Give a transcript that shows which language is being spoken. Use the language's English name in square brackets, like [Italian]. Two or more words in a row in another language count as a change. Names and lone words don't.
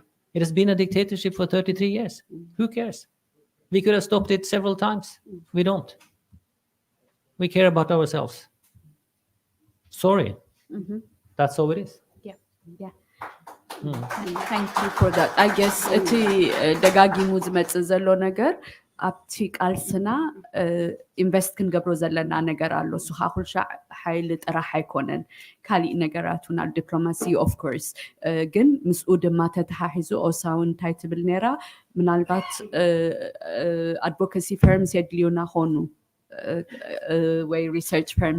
[English] It has been a dictatorship for 33 years. Who cares? We could have stopped it several times. We don't. We care about ourselves. Sorry. That's how it is. Yeah. Thank you for that. I guess [Tigrinya] እቲ ደጋጊሙ ዝመጽእ ዘሎ ነገር ኣብቲ ቃልስና ኢንቨስት ክንገብሮ ዘለና ነገር ኣሎ። እሱ ከዓ ኩልሻዕ ሓይሊ ጥራሕ ኣይኮነን፣ ካሊእ ነገራቱን ኣብ ዲፕሎማሲ [English] of course [Tigrinya] ግን ምስኡ ድማ ተተሓሒዙ ኦሳውን እንታይ ትብል ነራ ምናልባት [English] advocacy firms [Tigrinya] የድልዩና ኾኑ ወይ [English] research firms